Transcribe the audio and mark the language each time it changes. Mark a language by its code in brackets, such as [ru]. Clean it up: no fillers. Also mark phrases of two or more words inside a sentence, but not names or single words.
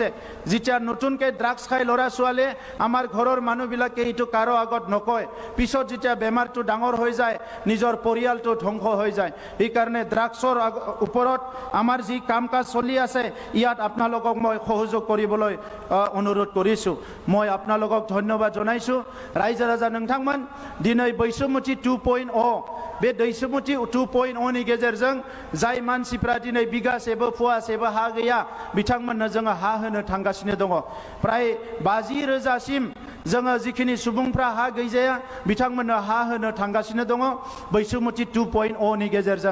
[as] যেতিয়া নতুনকৈ ড্ৰাগছ খাই ল'ৰা ছোৱালীয়ে আমাৰ ঘৰৰ মানুহবিলাকে এইটো কাৰো আগত নকয়, পিছত যেতিয়া বেমাৰটো ডাঙৰ হৈ যায় নিজৰ পৰিয়ালটো ধ্বংস হৈ যায়। সেইকাৰণে ড্ৰাগছৰ ওপৰত আমাৰ যি কাম কাজ চলি আছে, ইয়াত আপোনালোকক মই সহযোগ কৰিবলৈ অনুৰোধ কৰিছোঁ। মই আপোনালোকক ধন্যবাদ জনাইছোঁ। ৰাইজে ৰাজা [brx] नोंथांमोन दिनै बैसोमुथि 2.0 बे बैसोमुथि 2.0 नि गेजेरजों जाय मानसिफ्रा दिनै बिगासेबो फुवासेबो हा गैया, बिथांमोननो जोङो हा होनो थांगासिनो दङ। प्राय 50,000सिम जोङो जिखिनि सुबुंफ्रा हा गैजाया, बिथांमोननो हा होनो थांगासिनो दङ बैसोमुथि 2.0 नि गेजेरजों।